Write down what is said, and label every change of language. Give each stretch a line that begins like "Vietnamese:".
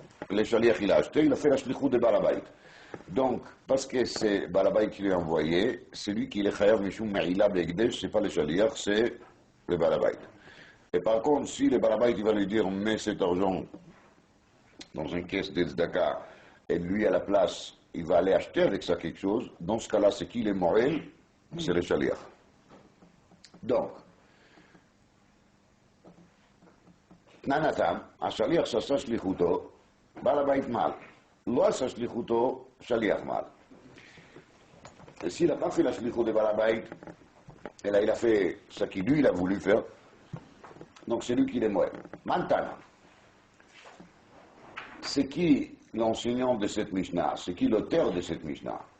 French: Le shaliach, il a acheté, il a fait la shlichut de Baal habayit. Donc, parce que c'est Baal habayit qui lui a envoyé, c'est lui qui est chayav mishum ma'ila be'ekdesh, c'est pas le shaliach, c'est le Baal habayit. Et par contre, si le Baal habayit il va lui dire, mets cet argent dans une caisse de tzedaka, et lui à la place, il va aller acheter avec ça quelque chose, dans ce cas-là, c'est qui le moël? C'est le shaliach.
Hebrew: Donc, Nanatam, השליח שעשה שליחותו, בעל הבית מעל. לא עשה שליחותו, שליח מעל.
French: Et s'il n'a pas fait la shlichut de Baal habayit, et là il a fait ce qu'il lui il a voulu faire, donc c'est lui qui est moël. Maintenant, c'est qui l'enseignant de cette Mishnah? C'est qui l'auteur de cette Mishnah?